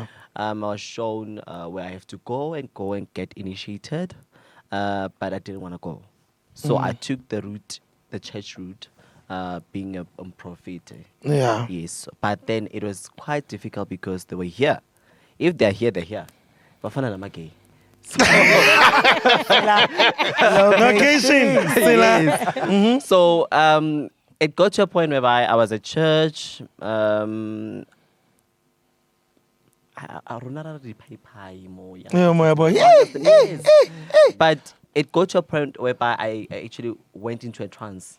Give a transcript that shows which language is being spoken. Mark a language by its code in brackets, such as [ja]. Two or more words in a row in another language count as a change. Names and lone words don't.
[en] I was shown where I have to go and get initiated, but I didn't want to go. So I took the church route. Being a prophet. Yeah. Yes. But then it was quite difficult because they were here. If they're here, they're here. Bafana na MacG. Location. So it got to a point whereby I was at church. But it got to a point whereby I actually went into a trance.